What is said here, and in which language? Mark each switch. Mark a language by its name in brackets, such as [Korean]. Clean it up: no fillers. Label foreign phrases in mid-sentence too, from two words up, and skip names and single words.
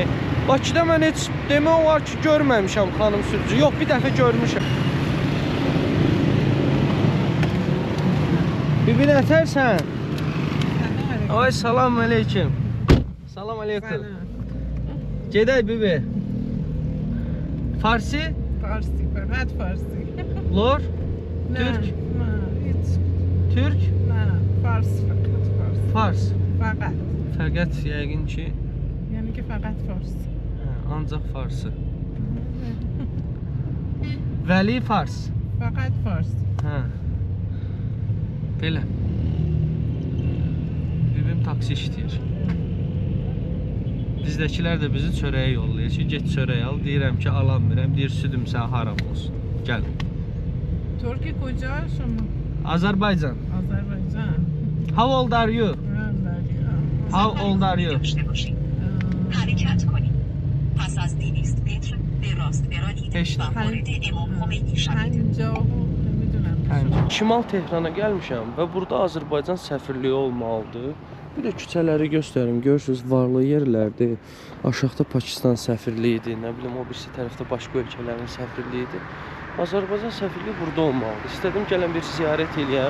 [Azerbaijani] Bakıda mən heç demək olar ki, görməmişəm xanım sürücü. Yox, bir dəfə görmüşəm. Bibi nətərsən? Ay, salam aleyküm. Salam aleyküm. Gedək bibi. [Persian] Farsi? فارسی، فقط فارسی. Lor? Ne, Türk? نه، هیچ. Türk? نه، فارس, فقط فارس. Fars. Faqat. [Azerbaijani] Fəqət yəqin ki, Yəni ki, [Persian] فقط فارس. [Azerbaijani] ancaq farsı. Vəli fars. [Persian] فقط فارس. [Azerbaijani] Hə. Belə. Bibim taksi işləyir. Bizdəkilər də bizi çörəyə yollayır ki, get çörək al. Deyirəm ki, alamıram. Deyir, südüm sən haram olsun. Gəl. [Persian] Türkiye کجا شما؟ [Azerbaijani] Azərbaycan. [Persian] آذربایجان. [English] How old are you? How old are you? [Persian] حرکت کنید. پس از 200 متر به راست برانید و وارد امام خمینی شوید. 50 نمیدونم. [Azerbaijani] Şimal Tehrana gəlmişəm və burada Azərbaycan səfirliyi olmalıdır. Bir də küçələri göstərim. Görürsünüz, varlı yerlərdir. Aşağıda Pakistan səfirliyidir. Nə bilim, o birisi tərəfdə başqa ölkələrin səfirliyidir. Azərbaycan səfirliyi burada olmalıdır. İstədim gələn bir ziyarət eləyəm.